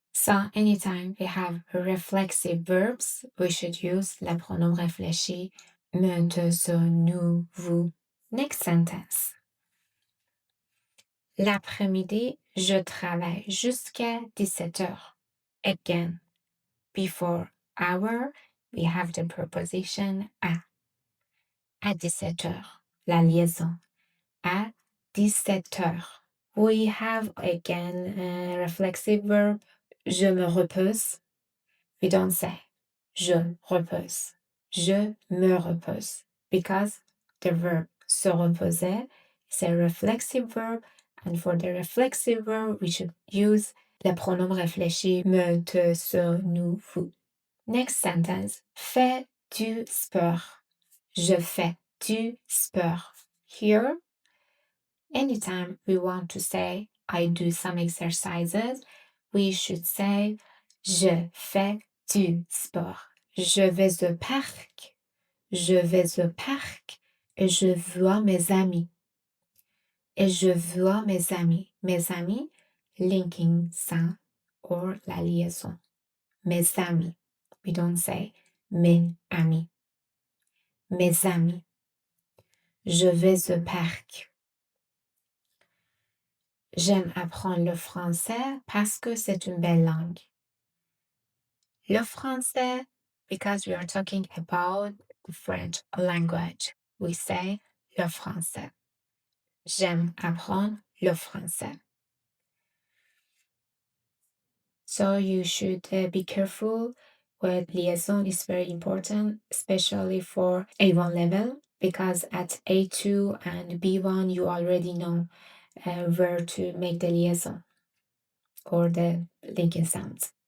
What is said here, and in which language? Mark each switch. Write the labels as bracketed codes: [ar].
[en] So anytime we have reflexive verbs, we should use [fr] le pronom réfléchi me, te, ce, nous, vous. [en] Next sentence. [fr] L'après-midi, je travaille jusqu'à 17 heures. [en] Again, before hour, we have the preposition à. [fr] À 17 heures. La liaison. À 17 heures. [en] We have again a reflexive verb. [fr] Je me repose. [en] We don't say [fr] je repose. Je me repose. [en] Because the verb se reposer is a reflexive verb. And for the reflexive verb, we should use [fr] le pronom réfléchi me, te, ce, nous, vous. [en] Next sentence. [fr] Fais du sport. Je fais du sport. [en] Here, anytime we want to say I do some exercises, we should say [fr] je fais du sport. Je vais au parc. Je vais au parc et je vois mes amis. Et je vois mes amis. Mes amis, linking ça or la liaison. Mes amis. [en] We don't say [fr] mes amis. Mes amis. Je vais au parc. J'aime apprendre le français parce que c'est une belle langue. [en] Le français, because we are talking about the French language, we say [fr] le français. J'aime apprendre le français. [en] So you should be careful with liaison is very important, especially for A1 level, because at A2 and B1, you already know where to make the liaison or the linking sounds.